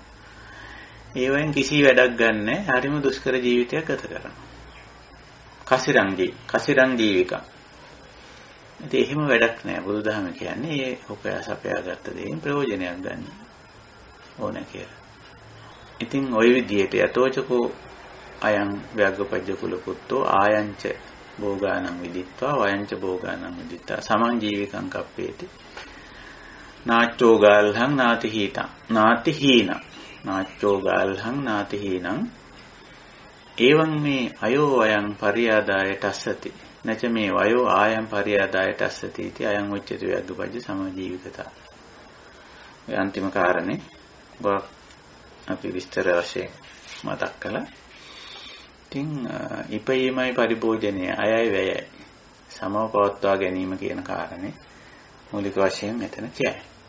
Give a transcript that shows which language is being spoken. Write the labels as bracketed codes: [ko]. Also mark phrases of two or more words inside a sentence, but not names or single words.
[si] ඒ වයින් කිසි වැඩක් ගන්නෑ. හරිම දුෂ්කර ජීවිතයක් ගත කරනවා. [pi] කසිරං ජීවිකං. [si] ඉතින් එහෙම වැඩක් නෑ. බුදුදහම කියන්නේ ඒ උපයාසපයා ගත්ත දෙයින් ප්‍රයෝජනයක් ගන්න ඕන කියලා. ඉතින් ඔයි විදිහට [pi] යතෝචකෝ අයං ව්‍යග්ගපජ්ජ කුල පුත්තෝ ආයංච භෝගානං විදිත්වා වයංච භෝගානං විදිත්තා සමං ජීවිකං කප්පේති නාච්චෝ ගාල්හං නාති හීනං නාච්චෝ ගාල්හං නාති හීනං එවං මේ අයෝ අයං පරියාදාය තස්සති නච මේ වයෝ ආයං පරියාදාය තස්සති इति අයං උච්චති ව්‍යග්ගපජ්ජ සමජීවිකතා. [si] ඒ අන්තිම කාරණේ අපි විස්තර වශයෙන් මතක් කළා. ඉතින් ඉපයීමයි පරිභෝජනය අයයි වැයයි සමව පවත්වා ගැනීම කියන කාරණේ මූලික වශයෙන් මෙතන කියයි.